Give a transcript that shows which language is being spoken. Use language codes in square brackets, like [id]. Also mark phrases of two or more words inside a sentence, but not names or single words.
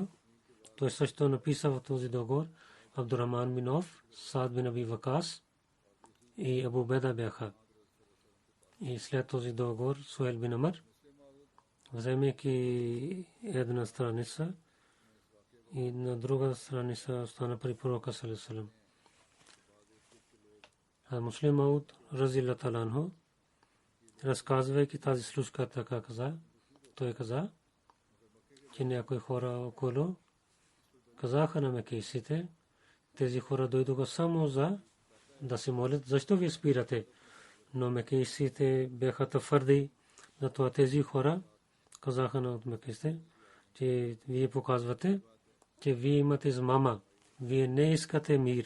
[bg] Той също написа в този договор Абдурахман бин Ауф, Саад бин Аби Вакас и Абу Беда бяха. И след този договор Сухейл бин Амр, вземайки една страница и на друга страница остана при пророка [ar] صلى الله عليه وسلم. [bg] А Муслим Мауд [ar] رضي الله تعالى عنه, [bg] разказвайки тази случка, така каза, той каза, че някои хора около казаха на мекейсите, тези хора дойдоха само за да се молят, защо ви спирате? Но мекейсите бяха твърди, затова тези хора казаха на мекейсите, че вие показвате, че вие имате измама, вие не искате мир.